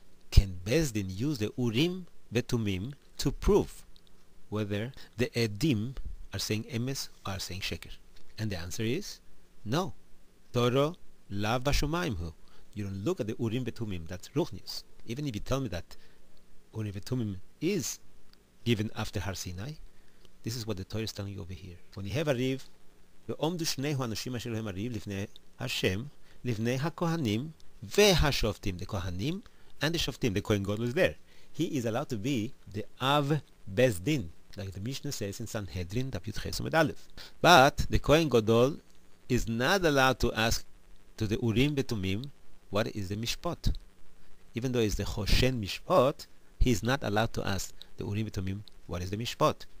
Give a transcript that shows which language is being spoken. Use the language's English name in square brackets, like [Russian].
[English] Can Bezdin use the Urim Betumim to prove whether the Edim are saying Emes or are saying Sheker? And the answer is no. [Hebrew] Torah lav bashomayim hu. [English] You don't look at the Urim Betumim. That's Ruchnius. Even if you tell me that Urim Betumim is given after Har Sinai, this is what the Torah is telling you over here. When you have a riv, [Hebrew] ועומדו שני האנשים אשר הם הריב לפני השם, לפני הכהנים והשופטים. [English] The Kohanim and the Shoftim. The Kohen Gadol is there. He is allowed to be the Av Bezdin, like the Mishnah says in Sanhedrin, Daf Yud Ches Amud Aleph. But the Kohen Gadol is not allowed to ask to the Urim Betumim what is the Mishpat. Even though it's the Choshen Mishpat, he is not allowed to ask the Urim Betumim what is the Mishpat.